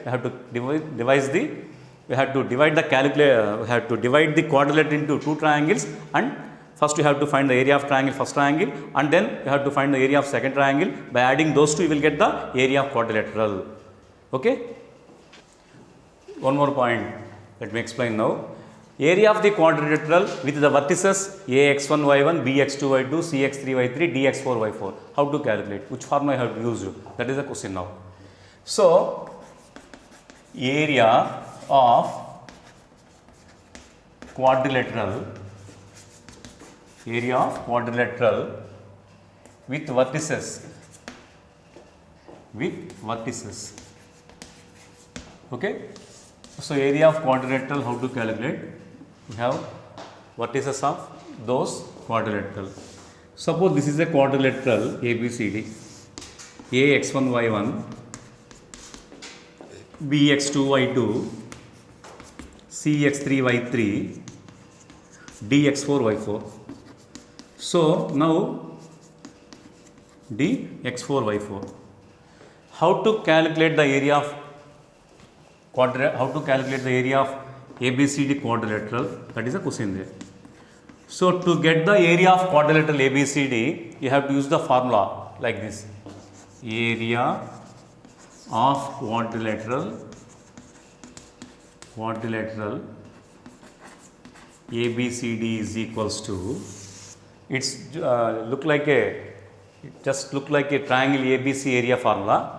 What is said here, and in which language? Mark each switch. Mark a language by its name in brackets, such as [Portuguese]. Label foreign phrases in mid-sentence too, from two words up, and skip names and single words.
[English] We have to divide the quadrilateral into two triangles and First you have to find the area of triangle, first triangle, and then you have to find the area of second triangle. By adding those two, you will get the area of quadrilateral. Okay. One more point, let me explain now. Area of the quadrilateral with the vertices ax1, y1, bx2, y2, cx3, y3, dx4, y4. How to calculate? Which formula I have used? That is the question now. So, area of quadrilateral with vertices okay. So area of quadrilateral, how to calculate? We have vertices of those quadrilateral. Suppose this is a quadrilateral ABCD, ax1 y1, bx2 y2, cx3 y3, dx4 y4. So now dx4 y4. How to calculate the area of ABCD quadrilateral? That is a question there. So to get the area of quadrilateral ABCD, you have to use the formula like this: area of quadrilateral ABCD is equals to, it's just look like a triangle ABC area formula.